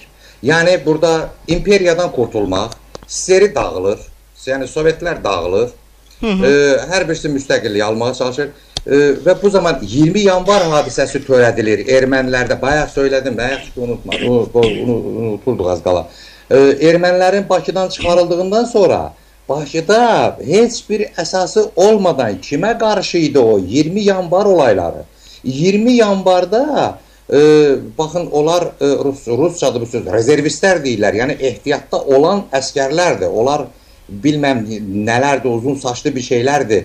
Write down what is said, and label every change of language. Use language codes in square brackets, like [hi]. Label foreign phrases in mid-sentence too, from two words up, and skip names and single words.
[tr] Yani burada imperiyadan kurtulmak, Seri dağılır, yani Sovyetler dağılır, her birisi müstəqilliyi almaya çalışır ve bu zaman 20 yanvar hadisesi törədilir Ermənilerde. Bayağı söyledim, bayağı unutma, unutuldu az qala. [az] Ermənilərin Bakıdan çıxarıldığından sonra Bakıda heç bir əsası olmadan [tr] kime karşıydı o 20 yanvar olayları? 20 yanvarda bakın onlar Rusçadır bu söz, rezervistler deyirlər. [az] Yani ehtiyatda olan əsgərlərdir. [tr] Onlar bilmem nelerdi, uzun saçlı bir şeylerdi.